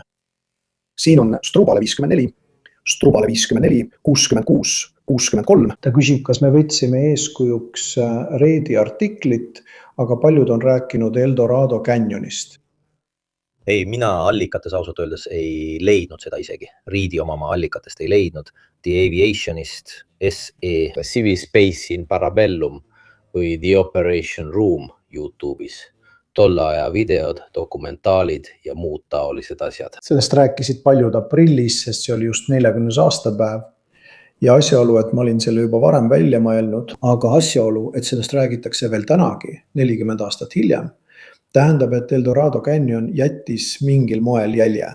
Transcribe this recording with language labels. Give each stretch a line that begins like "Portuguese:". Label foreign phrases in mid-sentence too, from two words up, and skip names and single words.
Estonian: Siin on Strubale 54, Strubale 54, 66, 63. Ta küsib, kas me võtsime eeskujuks Reedi artiklit, aga paljud on rääkinud Eldorado Canyonist. Ei, mina allikates ausalt öeldes ei leidnud seda isegi. Reedi oma allikatest ei leidnud. The Aviationist, SE. Civil Space in Parabellum või The Operation Room YouTube'is. Tolle aja videod, dokumentaalid ja muud taolised asjad. Sellest rääkisid paljud aprillis, sest see oli just 40. aastapäev. Ja asjaolu, et ma olin selle juba varem välja mõelnud, aga asjaolu, et sellest räägitakse veel tänagi, 40 aastat hiljem, tähendab, et Eldorado Canyon jättis mingil moel jälje.